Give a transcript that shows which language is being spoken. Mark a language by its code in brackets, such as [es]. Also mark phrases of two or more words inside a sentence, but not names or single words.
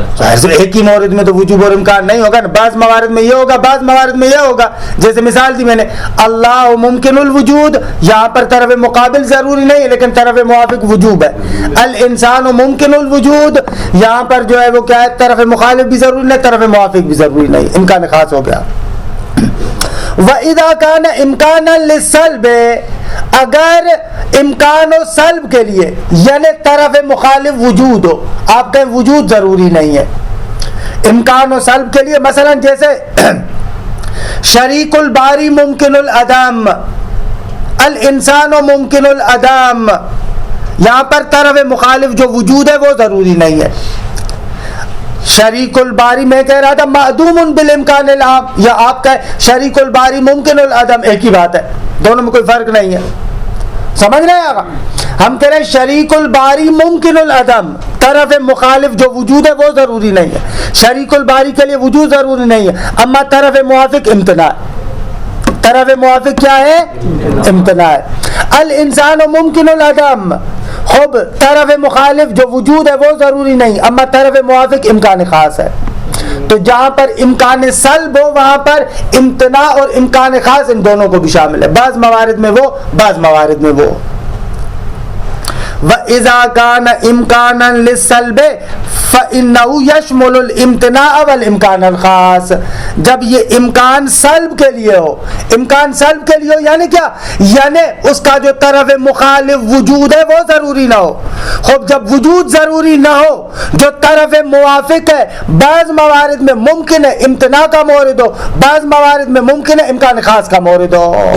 [ur] صرف ایک ہی مورد میں تو وجوب اور امکان نہیں ہوگا نا، بعض موارد میں یہ ہوگا بعض موارد میں یہ ہوگا. جیسے مثال دی میں نے [ar] اللہ ممکن الوجود، [ur] یہاں پر طرف مقابل ضروری نہیں ہے لیکن طرف موافق وجوب ہے. [ar] الانسان ممکن الوجود، [ur] یہاں پر جو ہے وہ کیا ہے؟ طرف مخالف بھی ضروری نہیں طرف موافق بھی ضروری نہیں، امکان خاص ہو گیا. [ar] وَإِذَا كَانَ إِمْكَانًا لِلسَّلْبِ، [ur] اگر امکان و سلب کے لیے یعنی طرف مخالف وجود ہو، آپ کہیں وجود ضروری نہیں ہے، امکان و سلب کے لیے مثلا جیسے [ar] شریک الباری ممکن العدم، الانسان ممکن العدم، [ur] یہاں پر طرف مخالف جو وجود ہے وہ ضروری نہیں ہے. شریک الباری میں کہہ رہا تھا [ar] معدوم بالامکان العام، [ur] یا آپ کہیں [ar] شریک الباری ممکن العدم، [ur] ایک ہی بات ہے، دونوں میں کوئی فرق نہیں ہے. سمجھ رہے ہیں آقا؟ ہم کہہ رہے ہیں [ar] شریک الباری ممکن العدم، [ur] طرف مخالف جو وجود ہے وہ ضروری نہیں ہے. شریک الباری کے لیے وجود ضروری نہیں ہے، اما طرف موافق امتناع، طرف موافق کیا ہے؟ امتناع. [ar] الانسان ممکن العدم، [ur] خب طرف مخالف جو وجود ہے وہ ضروری نہیں اما طرف موافق امکان خاص ہے. تو جہاں پر امکان سلب ہو وہاں پر امتناع اور امکان خاص ان دونوں کو بھی شامل ہے، بعض موارد میں وہ بعض موارد میں وہ. [ar] وَإِذَا كَانَ إِمْكَانًا لِلسَّلْبِ فَإِنَّهُ يَشْمُلُ الْإِمْتِنَاعَ وَالْإِمْكَانَ الْخَاص، [ur] جب یہ امکان سلب کے لیے ہو، امکان سلب کے لیے ہو یعنی کیا؟ یعنی اس کا جو طرف مخالف وجود ہے وہ ضروری نہ ہو. خب جب وجود ضروری نہ ہو، جو طرف موافق ہے بعض موارد میں ممکن ہے امتناع کا مورد ہو، بعض موارد میں ممکن ہے امکان خاص کا مورد ہو.